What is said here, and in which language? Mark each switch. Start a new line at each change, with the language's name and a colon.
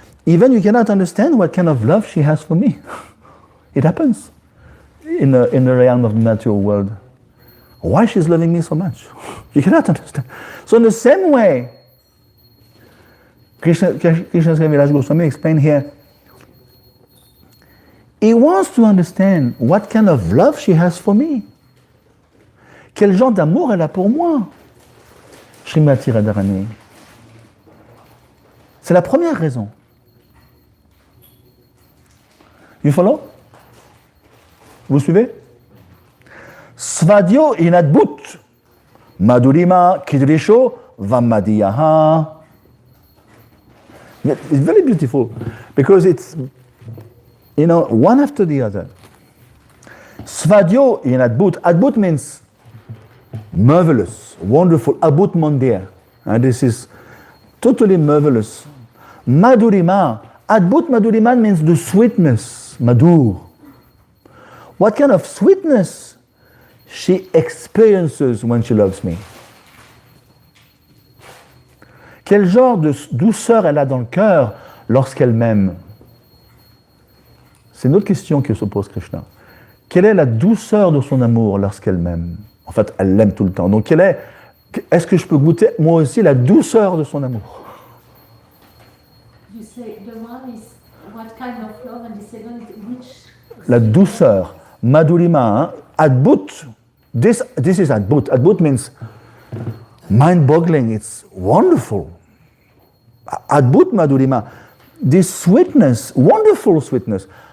English: Even you cannot understand what kind of love she has for me. It happens in the realm of the natural world. Why she's loving me so much? You cannot understand. So in the same way, Krishna Kaviraj Goswami explained here, he wants to understand what kind of love she has for me.
French: Quel genre d'amour elle a pour moi, Srimati Radharani. C'est la première raison.
English: You follow?
French: Vous suivez?
Sanskrit: Svadyo inadbut, madhurima kidrisho vamadiyaha.
English: It's very beautiful because it's, one after the other. Svadyo inadbut. Adbut means marvelous, wonderful, abut mondir. And this is totally marvelous. Madhurima. Adbut madhurima means the sweetness, madhur. What kind of sweetness she experiences when she loves me?
French: Quel genre de douceur elle a dans le cœur lorsqu'elle m'aime? C'est une autre question que se pose Krishna. Quelle est la douceur de son amour lorsqu'elle m'aime? En fait, elle l'aime tout le temps. Donc, est-ce que je peux goûter moi aussi la douceur de son amour?
English: You say the one is what kind of love and the second is which?
French: La douceur.
English: Madhurima, adbut. This is adbut. Adbut means mind-boggling. It's wonderful. Adbut madhurima. This sweetness, wonderful sweetness.